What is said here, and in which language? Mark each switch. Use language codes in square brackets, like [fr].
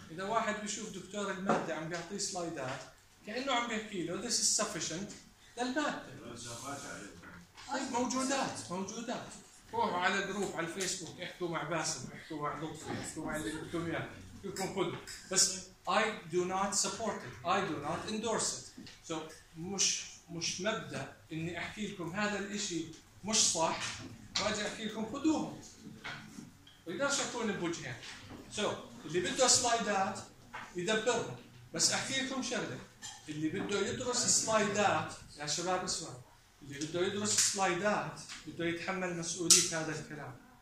[ar] إذا واحد بيشوف دكتور المادة عم بيعطيه سلايدات كأنه عم بيحكي له [en] this is sufficient [ar] للمادة. طيب موجودات موجودات، روحوا على جروب على الفيسبوك، احكوا مع باسم، احكوا مع لطفي، احكوا مع اللي بدكم اياه، كلكم خذوا. بس [en] I do not support it, I do not endorse it. [ar] So مش مبدا اني احكي لكم هذا الاشي مش صح واجي احكي لكم خذوهم. بقدرش اعطوني بوجهين. So اللي بده سلايدات يدبرهم، بس احكي لكم شغله، اللي بده يدرس سلايدات يا شباب اسمعوا، اللي بده يدرس سلايدات بده يتحمل مسؤولية هذا الكلام.